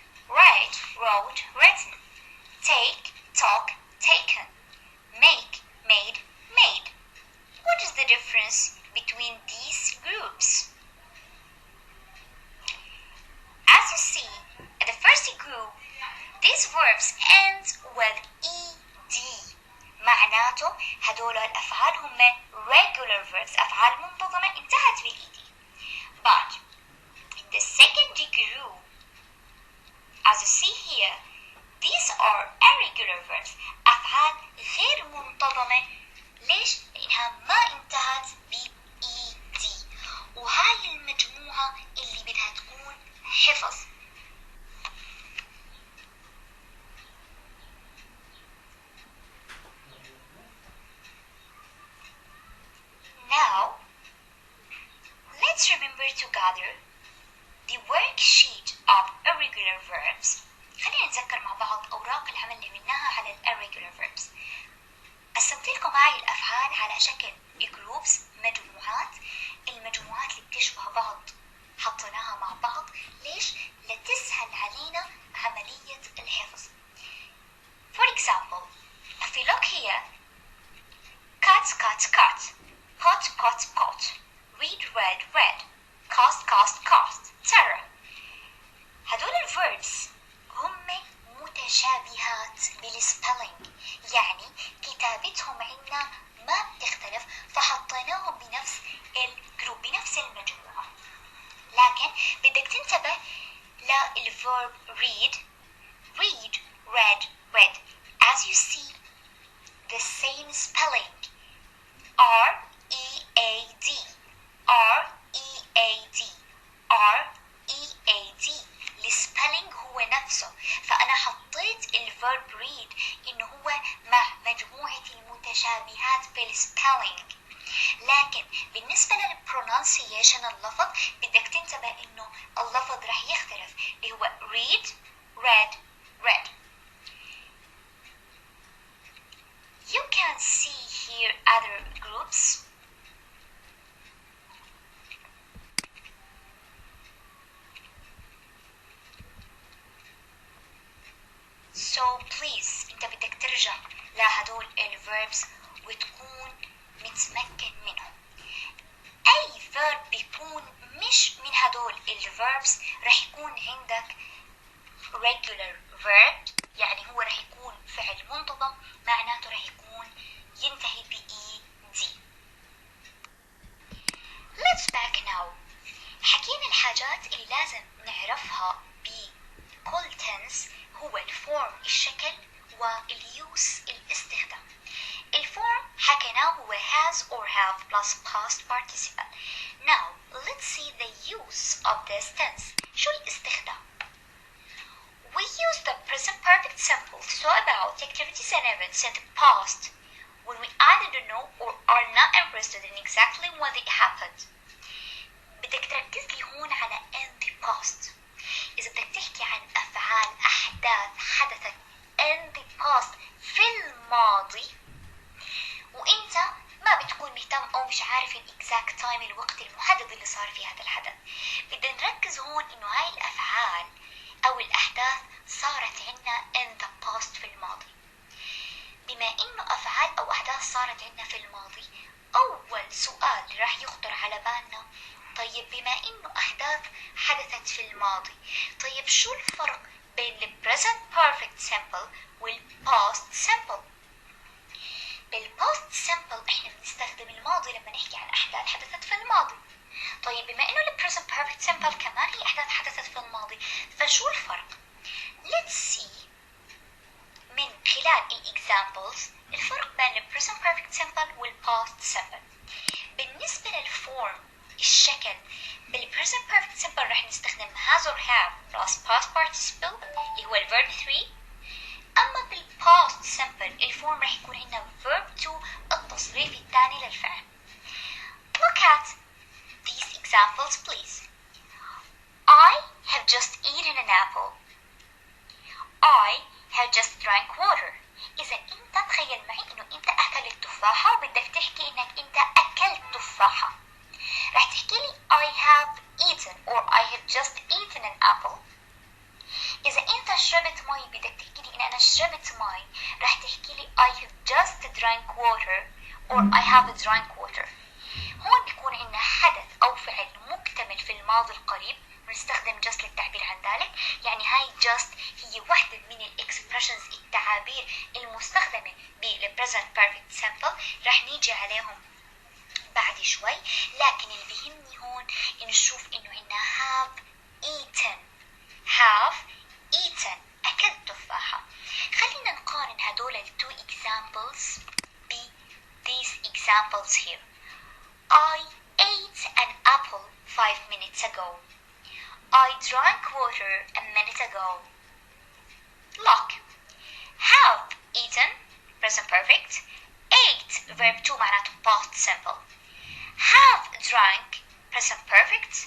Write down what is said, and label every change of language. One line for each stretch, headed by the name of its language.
English: Write, wrote, written, take, talk, taken, make, made, made. What is the difference between these groups? As you see, at the first group, these verbs end with ed.
Arabic: معناته هدول الأفعال هم
English: regular verbs
Arabic: أفعال منتظمة انتهت بالed.
English: But in the second group, as you see here, these are irregular verbs
Arabic: أفعال غير منتظمة. ليش؟ لأنها ما انتهت ب-ed وهاي المجموعة اللي بدها تكون حفظ.
English: let's remember together the worksheet of irregular verbs.
Arabic: خلينا نتذكر مع بعض أوراق العمل اللي عملناها على irregular verbs. قسمت لكم هاي الأفعال على شكل groups، مجموعات. المجموعات اللي بتشبه بعض حطيناها مع بعض. ليش؟ لتسهل علينا عملية الحفظ.
English: For example, if we look here, cut, cut, cut, pot, pot, pot, read, read, read, cost, cost, cost, etc.
Arabic: هدول الverbs هم متشابهات بالspelling، يعني كتابتهم عندنا ما بتختلف، فحطيناهم بنفس الجروب بنفس المجموعة. لكن بدك تنتبه للverb read.
English: Read, read, read. As you see, the same spelling. R-E-A-D, R-E-A-D, R-E-A-D.
Arabic: السبيلينج هو نفسه، فأنا حطيت الverb read إنه هو مع مجموعة المتشابهات في السبيلينج. لكن بالنسبة للبرونانسيشن اللفظ بدك تنتبه إنه اللفظ رح يختلف، اللي هو read, read, read.
English: You can see here other groups. So please
Arabic: انت بدك ترجع لهدول الverbs وتكون متمكن منهم. اي verb بيكون مش من هدول الverbs رح يكون عندك regular verb، يعني هو رح يكون فعل منتظم، معناته رح يكون ينتهي ب ED.
English: Let's back now.
Arabic: حكينا الحاجات اللي لازم نعرفها بكل tense هو الفورم الشكل واليوس الاستخدام. الفورم حكيناه هو
English: has or have plus past participle. Now let's see the use of this tense.
Arabic: شو الاستخدام؟
English: We use the present perfect simple to talk about activities and events in the past when we either don't know or are not interested in exactly when they happened.
Arabic: بدك تركز لي هون على
English: in the past.
Arabic: إذا بدك تحكي عن أفعال أحداث حدثت in the past في الماضي وإنت ما بتكون مهتم أو مش عارف ال
English: exact time
Arabic: الوقت المحدد اللي صار فيه هذا الحدث، بدنا نركز هون إنه هاي الأفعال أو الأحداث صارت عنا in the past في الماضي. بما إنه أفعال أو أحداث صارت عنا في الماضي، أول سؤال راح يخطر على بالنا طيب بما إنه أحداث حدثت في الماضي، طيب شو الفرق بين ال
English: present perfect simple
Arabic: وال
English: past simple؟
Arabic: بالpast simple إحنا بنستخدم الماضي لما نحكي عن أحداث حدثت في الماضي. طيب بما إنه ال
English: present perfect simple
Arabic: كمان هي أحداث حدثت في الماضي، فشو الفرق؟
English: Let's see
Arabic: من خلال ال examples الفرق بين ال present perfect simple وال past simple. بالنسبة للفورم الشكل بالpresent perfect simple رح نستخدم
English: has or have plus past participle
Arabic: اللي هو الverb 3. أما بالpast simple الفورم رح يكون عندنا verb 2 التصريف الثاني للفعل.
English: Look at these examples please. I have just eaten an apple. I have just drank water.
Arabic: إذا أنت تخيل معي إنه أنت أكلت تفاحة وبدك تحكي إنك أنت أكلت تفاحة، رح تحكي لي
English: I have eaten or I have just eaten an apple.
Arabic: إذا أنت شربت مي بدك تحكي لي إن أنا شربت مي، رح تحكي لي
English: I have just drank water or I have drank water.
Arabic: هون بيكون عندنا حدث أو فعل مكتمل في الماضي القريب ونستخدم just للتعبير عن ذلك، يعني هاي just هي واحدة من الإكسبريشنز التعابير المستخدمة بال present perfect simple، رح نيجي عليهم بعد شوي. لكن اللي بيهمني هون إنه نشوف إنه عندنا
English: have eaten، have eaten
Arabic: أكلت تفاحة. خلينا نقارن هدول ال
English: two examples
Arabic: ب
English: these examples here. I ate an apple 5 minutes ago. I drank water a minute ago. Look, have eaten present perfect, ate verb 2
Arabic: معناته
English: past simple. Have drank present perfect